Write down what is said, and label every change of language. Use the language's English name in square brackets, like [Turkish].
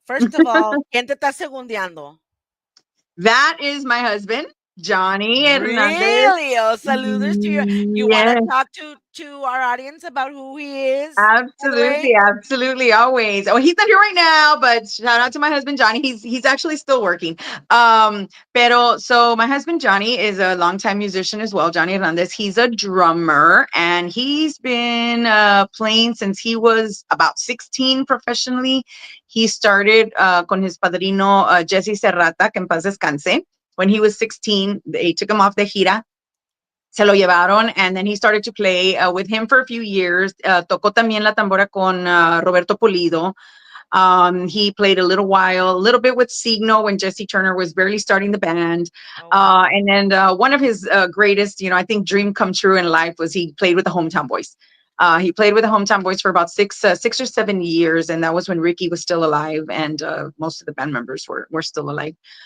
[English] First of all, [Spanish] ¿quién te está segundeando? [English] That is my husband, Johnny Hernandez. Really? Oh, saludos to your. You want to Yes, talk to our audience about who he is, by the absolutely, absolutely, always. Oh, he's not here right now, but shout out to my husband Johnny. He's actually still working. Pero so my husband Johnny is a longtime musician as well. Johnny Hernandez. He's a drummer, and he's been playing since he was about 16 professionally. He started [Spanish] con his padrino Jesse Serrata, que en paz descanse. [English] When he was 16, they took him off the gira. [Spanish] Se lo llevaron, [English] and then he started to play with him for a few years. [Spanish] Tocó también la tambora con Roberto Polido. [English] He played a little while, a little bit with Signo when Jesse Turner was barely starting the band. Oh, wow. And then one of his greatest, I think dream come true in life was he played with the Hometown Boys. He played with the Hometown Boys for about 6 or 7 years, and that was when Ricky was still alive, and most of the band members were still alive.